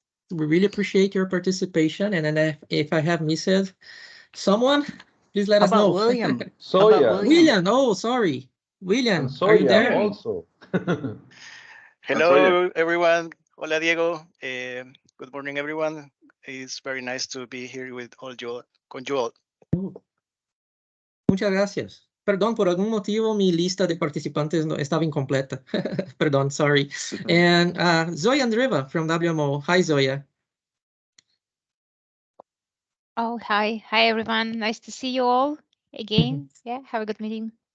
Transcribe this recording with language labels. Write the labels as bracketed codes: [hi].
[en] We really appreciate your participation. And then if I have missed someone, please let us know. William? Soya. William, oh, sorry. William, are you there? Also. Hello, everyone. Hola, Diego. Good morning, everyone. It's very nice to be here with all you, con you all. [es] Muchas gracias. Perdón, por algún motivo mi lista de participantes no estaba incompleta. Perdón, sorry. [en] And Zoya Andreva from WMO. Hi, Zoya. Oh, hi. Hi, everyone. Nice to see you all again. Yeah, have a good meeting.